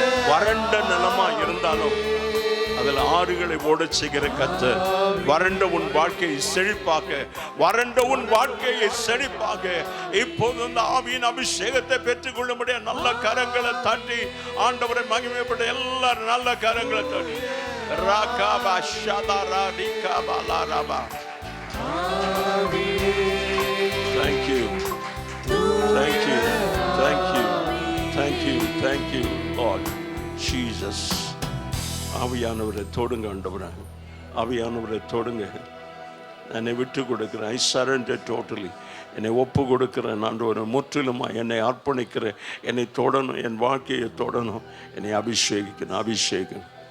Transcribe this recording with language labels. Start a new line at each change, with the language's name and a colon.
Tamil: வறண்ட நிலமா இருந்தாலும் அதில் ஆறுகளை ஓடச் செய்கிற கர்த்தர் வறண்ட உன் வாழ்க்கையை செழிப்பாக வறண்ட உன் வாழ்க்கையை செழிப்பாக இப்போது அந்த ஆவியின் அபிஷேகத்தை பெற்றுக்கொள்ளும்படிய நல்ல கரங்களை தட்டி ஆண்டவரை மகிமைப்பட்ட எல்லாரும் நல்ல கரங்களை தட்டி ராகாபா ஷாதாரா ரிகாபா லாராபா.
English: Thank you, thank you, thank you, thank you, thank you, Lord Jesus.
Tamil: ஆவியானவரை தொடுங்க ஆண்டவரே, ஆவியானவரை தொடுங்க. என்னை விட்டு கொடுக்கிறேன்.
English: I surrender totally.
Tamil: என்னை ஒப்பு கொடுக்கிறேன் ஆண்டவரே, முற்றிலுமா என்னை அர்ப்பணிக்கிறேன். என்னை தொடணும், என் வாழ்க்கையை தொடணும், என்னை அபிஷேகம்.